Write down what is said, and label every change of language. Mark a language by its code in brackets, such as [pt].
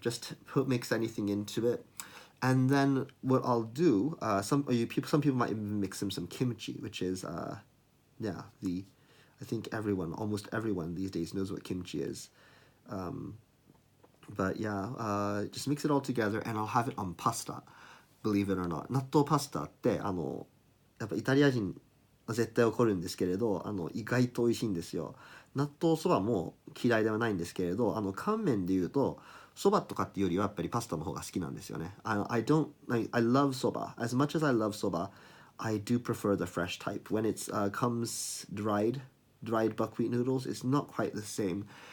[en] Just mix anything into it. And then what I'll do, some people might even mix in some kimchi, which is yeah, I think almost everyone these days knows what kimchi is. But yeah, just mix it all together, and I'll have it on pasta. Believe it or not, [ja] 納豆パスタってやっぱイタリア人は絶対怒るんですけれど、意外と美味しいんですよ。納豆そばも嫌いではないんですけれど、乾麺で言うとそばとかっていうよりはやっぱりパスタの方が好きなんですよね。 [en] I love soba. As much as I love soba, I do prefer the fresh type. When it comes dried buckwheat noodles, it's not quite the same.